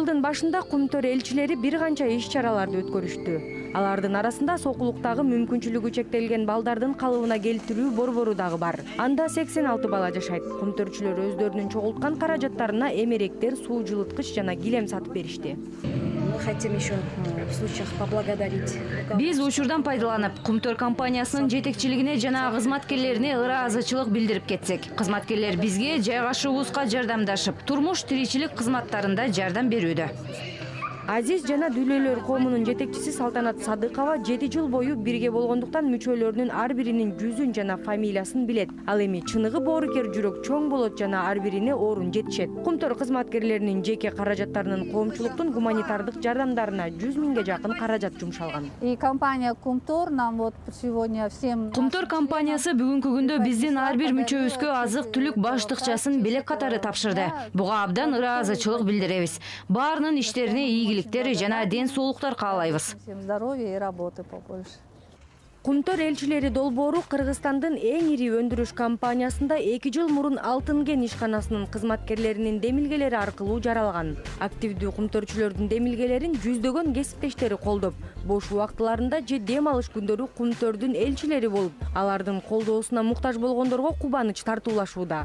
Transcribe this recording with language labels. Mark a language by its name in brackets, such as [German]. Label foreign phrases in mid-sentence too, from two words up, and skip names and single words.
[Kyrgyz] башында Кумтөр элчилери бир канча иш чараларды өткөрүштү. Алардын арасында сокулуктагы мүмкүнчүлүгү чектелген балдардын калыбына келтирүү борбору дагы бар. Анда 86 бала жашайт. Кумтөрчүлөр өздөрүнүн чогулткан каражаттарына эмеректер, суу жылыткыч жана килем сатып беришти. [Russian] Хотим еще в случаях поблагодарить. [Kyrgyz] Биз учурдан пайдаланып, Кумтөр компаниясынын жетекчилигине жана кызматкерлерине ыраазычылык билдирип кетсек. Кызматкерлер бизге жайгашуубузга жардамдашып, турмуш тиричилик кызматтарында жардам берүүдө. Азиз жана Дүлөлөр коомунун жетекчиси Салтанат Садыкова 7 жыл бою бирге болгондуктан мүчөлөрүнүн ар биринин жүзүн жана фамилиясын билет. Ал эми чыныгы боорукер жүрөк чоң болот жана ар бирине орун жетишет. Кумтөр кызматкерлеринин жеке каражаттарынын коомчулуктун гуманитардык жардамдарына 100 миңге жакын каражат жумшалган. [Russian] И компания Кумтор нам вот сегодня всем... [Kyrgyz] Кумтөр компаниясы бүгүнкү күндө биздин ар бир мүчөбүзгө азык-түлүк баштыкчасын белек катары тапшырды. Буга абдан ыраазычылык билдиребиз. Баарынын иштерине ийгиликтер жана ден соолуктар каалайбыз. [Russian] Всем здоровья и работы побольше. [Kyrgyz] Кумтөр элчилери долбоору Кыргызстандын эң ири өндүрүш компаниясында 2 жыл мурун Алтын кен ишканасынын кызматкерлеринин демилгелери аркылуу жаралган. Активдүү кумтөрчүлөрдүн демилгелерин жүздөгөн кесиптештери колдоп, бош убактыларында же дем алыш күндөрү Кумтөрдүн элчилери болуп, алардын колдоосуна муктаж болгондорго кубаныч тартуулашууда.